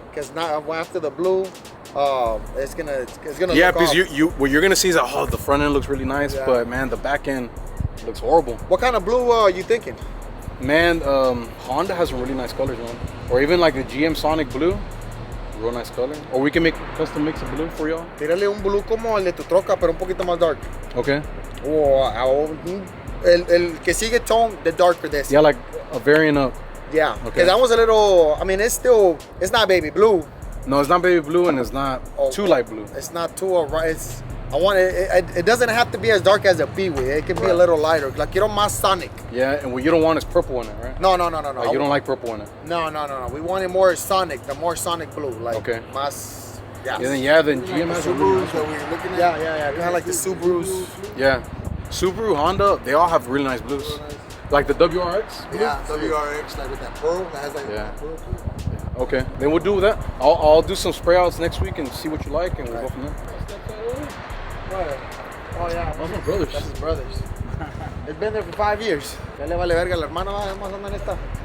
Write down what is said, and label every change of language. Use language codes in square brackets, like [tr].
[en] Because now after the blue, it's gonna Yeah, look because off. what you're gonna see is that the front end looks really nice, Yeah. but man, the back end looks horrible. What kind of blue are you thinking? Man, Honda has some really nice colors, man. Or even like the GM Sonic Blue. Real nice color. Or we can make custom mix of blue for y'all. [es] Tírale un blue como el de tu troca, pero un poquito más [en] dark. Okay. [es] O el que sigue [en] tone, the darker this. Yeah, like a variant up. Yeah. Okay. Because that was a little, I mean, it's not baby blue. No, it's not baby blue and it's not too light blue. It's not too, it doesn't have to be as dark as a Peewee. It can be a little lighter. Like, you don't [es] más [en] Sonic. Yeah, and what you don't want is purple in it, right? No. Like, you don't like purple in it. No. We want it more Sonic, the more Sonic blue. Like, Okay. [es] más, [en] Then GM has a really nice that one. we're looking at. Yeah. Kind of like the Subarus. Yeah. Subaru, Honda, they all have really nice blues. Like the WRX? Yeah, WRX, like with that pearl. That has like Yeah. that pearl to it. Okay, then we'll do that. I'll do some spray outs next week and see what you like, and we'll go from there. Oh, yeah. Those are my brothers. That's his brothers. It's been there for 5 years. [es] Ya le vale verga al hermano, además anda en esta.